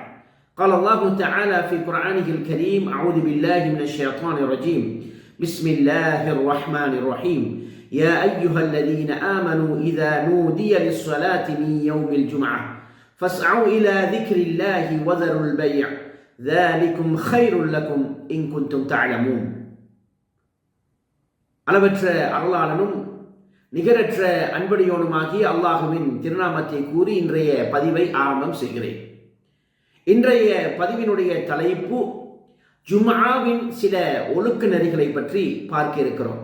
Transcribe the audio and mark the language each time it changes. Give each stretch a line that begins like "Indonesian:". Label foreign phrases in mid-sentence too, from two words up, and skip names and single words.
Arabic: قال الله تعالى في قرآنه الكريم: أعوذ بالله من الشيطان الرجيم، بسم الله الرحمن الرحيم. يا أيها الذين آمنوا إذا نودي للصلاة من يوم الجمعة فاسعوا إلى ذكر الله وذروا البيع ذلكم خير لكم إن كنتم تعلمون.
Tamil: அளவற்ற அருளாளனும் நிகரற்ற அன்படியோனுமாகிய அல்லாஹுவின் திருநாமத்தை கூறி இன்றைய பதிவை ஆரம்பம் செய்கிறேன். இன்றைய பதிவினுடைய தலைப்பு ஜும்ஆவின் சில ஒழுக்க நெறிகளை பற்றி பார்க்க இருக்கிறோம்.